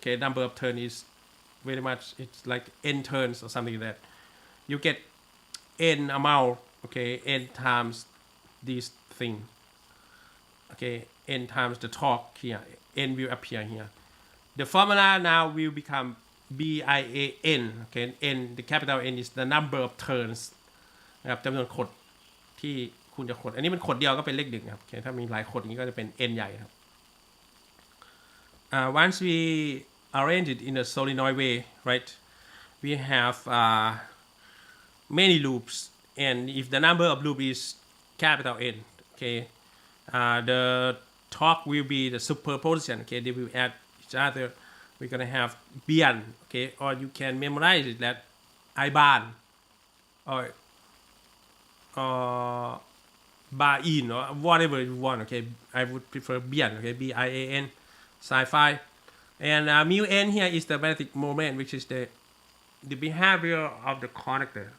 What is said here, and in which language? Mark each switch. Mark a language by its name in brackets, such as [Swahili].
[English] Okay, number of turns is very much, it's like n turns or something like that. You get n amount, okay, n times this thing. Okay, n times the torque here. N will appear here. The formula now will become BIAN. Okay, N, the capital N is the number of turns [Thai] นะครับจำนวนขดที่คุณจะขดอันนี้มันขดเดียวก็เป็นเลข1ครับโอเคถ้ามีหลายขดนี้ก็จะเป็น N ใหญ่ครับ [English] once we arrange it in a solenoid way, right, we have many loops, and if the number of loop is capital N, okay, the torque will be the superposition. Okay, they will add each other. We're gonna have Bian, okay, or you can memorize it that I-bar or Bar-in or whatever you want. Okay, I would prefer Bian. Okay, B-I-A-N, psi phi, and mu n here is the magnetic moment, which is the behavior of the conductor.